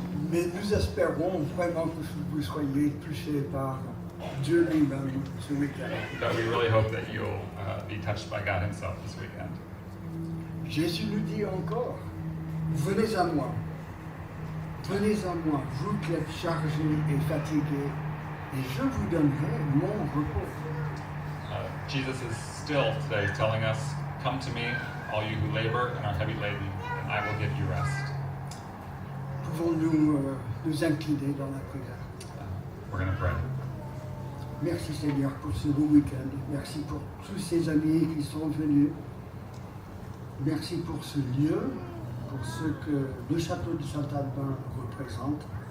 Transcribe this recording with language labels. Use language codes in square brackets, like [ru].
[fr] Mais nous espérons vraiment que vous soyez touchés par Dieu lui-même ce week-end. [en] But we really hope that you'll be touched by God Himself this weekend. [fr] Jésus nous dit encore, venez à moi, vous qui êtes chargés et fatigués, et je vous donnerai mon repos. [en] Jesus is still today telling us, "Come to me, all you who labor and are heavy laden, and I will give you rest." [fr] Pouvons-nous nous incliner dans la prière? [en] We're going to pray. [fr] Merci Seigneur pour ce beau week-end. Merci pour tous ces amis qui sont venus. Merci pour ce lieu, pour ce que le Château de Saint-Albain représente.